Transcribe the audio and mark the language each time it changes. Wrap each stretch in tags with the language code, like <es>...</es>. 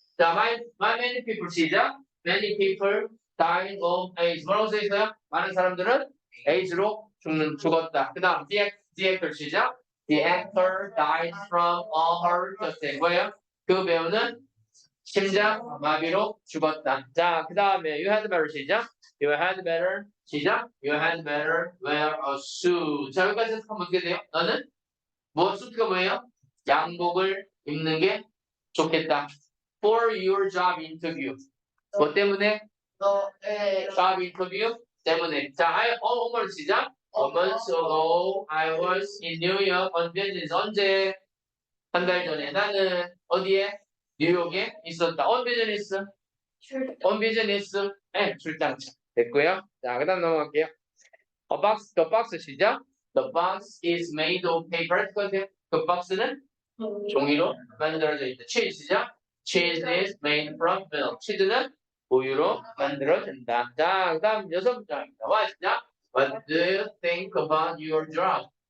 <en>자, my many people 시작. Many people died of AIDS.</en> <ko>뭐라고 써 있어요? 많은 사람들은 AIDS로 죽었다. 그 다음, the actor 시작.</ko> <en>The actor died from a heart attack.</en> <ko>뭐예요? 그 배우는 심장 마비로 죽었다. 자, 그 다음에 you had better 시작.</ko> <en>You had better 시작. You had better wear a suit.</en> <ko>자, 여기까지 해석하면 어떻게 돼요? 너는 수트가 뭐예요? 양복을 입는 게 좋겠다.</ko> <en>For your job interview. 뭐 때문에?</en> <ko>너의 job interview 때문에. 자, 어머니 시작.</ko> <en>A month ago, I was in New York on business.</en> <ko>언제? 한 달 전에 나는 어디에? 뉴욕에 있었다. On business. On business. 네, 출장차. 됐고요. 자, 그 다음 넘어갈게요.</ko> <en>The box 시작. The box is made of paper.</en> <ko>그 박스는 종이로 만들어져 있다. cheese 시작.</ko> <en>Cheese is made from milk.</en> <ko>치즈는 우유로 만들어진다. 자, 그 다음 6문장입니다. What 시작.</ko> <en>What do you think about your job?</en>